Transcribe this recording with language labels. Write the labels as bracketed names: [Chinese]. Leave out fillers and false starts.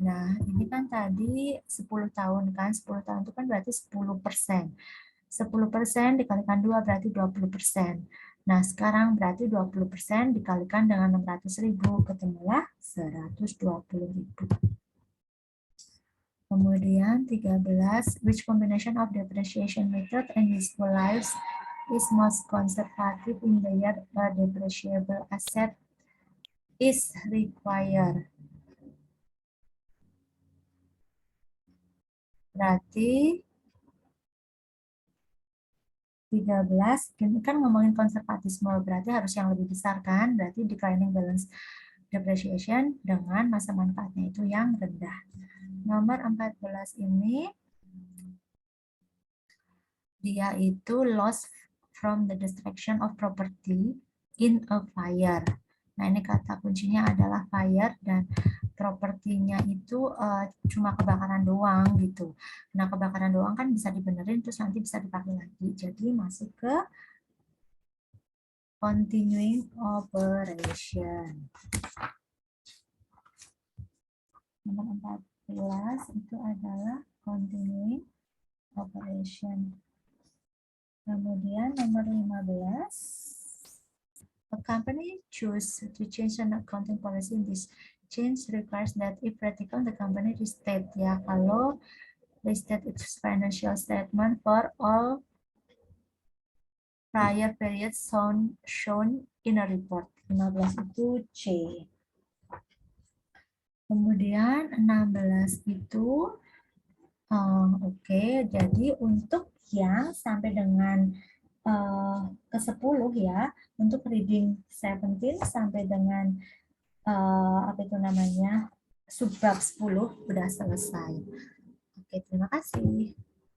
[Indonesian] Nah, ini kan tadi 10 tahun kan, 10 tahun itu kan berarti 10%. 10% dikalikan 2 berarti 20%. Nah, sekarang berarti 20% dikalikan dengan 600.000, ketemulah 120.000. Kemudian 13, [English] which combination of depreciation method and useful lives is most conservative in the year a depreciable asset is required. [Indonesian] Berarti 13, ini kan ngomongin konservatisme, berarti harus yang lebih besar kan, berarti declining balance depreciation dengan masa manfaatnya itu yang rendah. Nomor 14 ini, dia itu [English] loss from the destruction of property in a fire. [Indonesian] Nah, ini kata kuncinya adalah fire dan propertinya itu cuma kebakaran doang gitu. Nah, kebakaran doang kan bisa dibenerin terus nanti bisa dipakai lagi. Jadi masuk ke continuing operation. Nomor 14 itu adalah continuing operation. Kemudian nomor 15. [English] A company choose to change an accounting policy. This change requires that if practical the company restate [Indonesian] ya, kalau [English] restate its financial statement for all prior periods shown in a report. [Indonesian] 15 itu C. Kemudian 16 itu oke, jadi untuk yang sampai dengan ke-10 ya, untuk reading 17 sampai dengan apa itu namanya subbab 10 udah selesai. Oke, terima kasih.